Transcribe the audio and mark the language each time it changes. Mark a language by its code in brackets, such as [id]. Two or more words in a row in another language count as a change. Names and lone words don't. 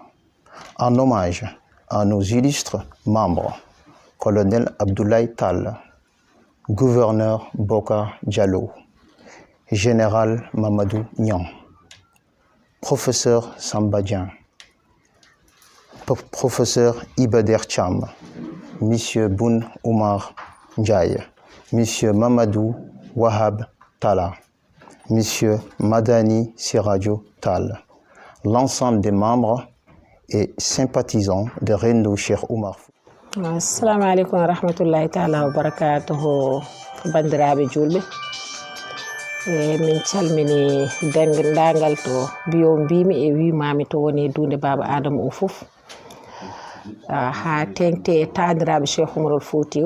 [fr] En hommage à nos illustres membres, colonel Abdoulaye Tall, gouverneur Boka Diallo, général Mamadou Niang, professeur Samba Dieng, professeur Ibader Cham, M. Boun Oumar Ndiaye, M. Mamadou Wahab Talla, Monsieur Madani Sirajo Tal, l'ensemble des membres et sympathisants de Renndo Cheikh Oumar Fouti. [ar] السلام عليكم ورحمة الله تعالى وبركاته [ff] bandiraɓe julɓe. Min calmini dendagal to biyo mbimi e wimami to woni dunde baba Adama o fof ha tengte e taniraɓe Cheikh Oumarul Foutiou.